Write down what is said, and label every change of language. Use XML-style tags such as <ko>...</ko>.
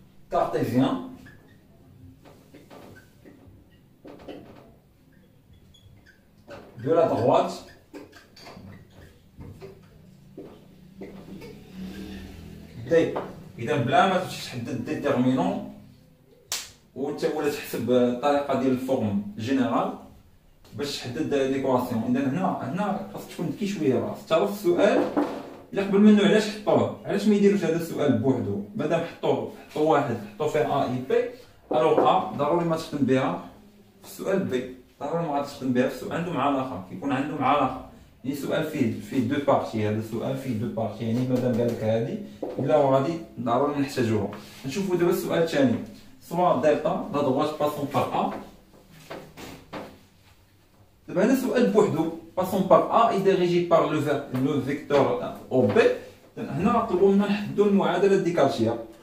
<fr>cartésienne de la droite D.</fr> <ar>إذا بلا ما تمشي تحدد ديتيرمينون ولا تحسب الطريقه ديال الفورم جينيرال باش تحدد ليكواسيون. اذا هنا خاصك تكون ذكي شويه، خاصك تعرف السؤال الا قبل منه علاش حطوه، علاش ما يديروش هذا السؤال بوحدو. مادام حطوا واحد حطوا فيه ا اي بي، الوغ ا ضروري ما تخدم بها في السؤال بي، ضروري ما غاتخدم بها في السؤال. عندهم علاقه، كيكون عندهم علاقه. يعني سؤال فيه دو بارتي، هذا السؤال فيه دو بارتي، يعني مادام قال لك هذه الا وغادي ضروري نحتاجوها. نشوفوا دابا السؤال الثاني.</ar> <fr>Soit delta, la droite passons par A.</fr> <ar>دابا هنا سؤال بوحدو،</ar> <fr>passons par A est dirigé par le vecteur OB.</fr> <ar>هنا طلبوا منا نحددوا المعادلة الديكارتية.</ar>